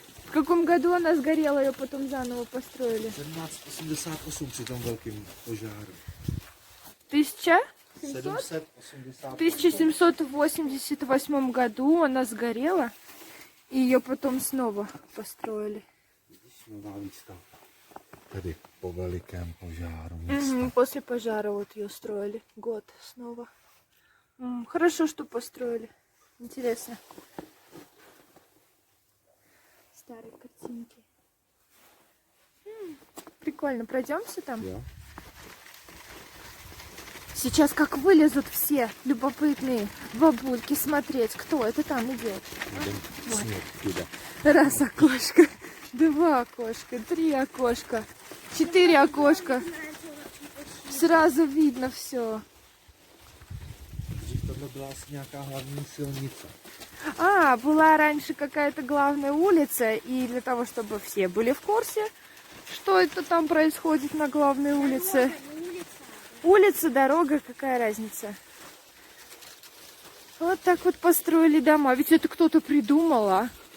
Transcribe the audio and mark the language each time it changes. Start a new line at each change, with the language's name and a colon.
Russian: В каком году она сгорела, ее потом заново построили?
Czech: 1788 při tom velkým požáru.
Russian: 1700? В 1788 году она сгорела, и ее потом снова построили.
Czech: Nová výstavba. Tady po velikém požáru města.
Russian: Мгм, после пожара вот ее строили. Год снова. Хорошо, что построили. Интересно. Старые картинки. Прикольно. Пройдемся там?
Czech: Jo.
Russian: Сейчас как вылезут все любопытные бабульки смотреть, кто это там идет.
Czech: Jdem sněh tude.
Russian: Раз окошко, два окошка, три окошка, четыре окошка. Сразу видно все.
Czech: Dřív tohle byla asi nějaká hlavní silnice.
Russian: А, была раньше какая-то главная улица, и для того, чтобы все были в курсе, что это там происходит на главной улице. Улица, дорога, какая разница. Вот так вот построили дома. Ведь это кто-то придумал, а?